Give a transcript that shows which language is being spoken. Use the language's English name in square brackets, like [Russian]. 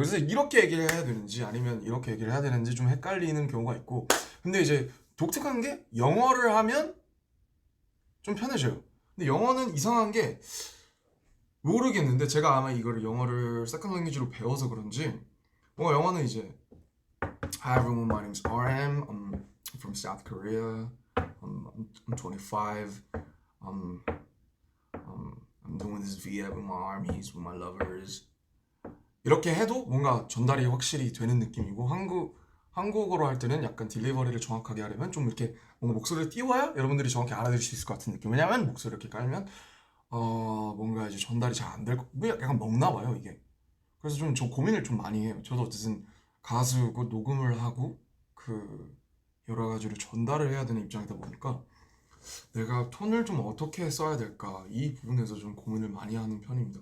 [Korean] 그래서 이렇게 얘기를 해야 되는지 아니면 이렇게 얘기를 해야 되는지 좀 헷갈리는 경우가 있고 근데 이제 독특한 게 영어를 하면 좀 편해져요. 근데 영어는 이상한 게 모르겠는데 제가 아마 이거를 영어를 세컨 랭귀지로 배워서 그런지 뭔가 영어는 이제 [English] Hi everyone, my name is RM. I'm from South Korea. I'm 25. Um, I'm doing this via with my armies, with my lovers. [Korean] 이렇게 해도 뭔가 전달이 확실히 되는 느낌이고 한국어로 할 때는 약간 딜리버리를 정확하게 하려면 좀 이렇게 뭔가 목소리를 띄워야 여러분들이 정확히 알아들을 수 있을 것 같은 느낌. 왜냐면 목소리 이렇게 깔면 뭔가 이제 전달이 잘 안 될 거, 약간 먹나 봐요 이게. 그래서 좀 저 고민을 좀 많이 해요. 저도 어쨌든 가수고 녹음을 하고 그 여러 가지를 전달을 해야 되는 입장이다 보니까 내가 톤을 좀 어떻게 써야 될까 이 부분에서 좀 고민을 많이 하는 편입니다.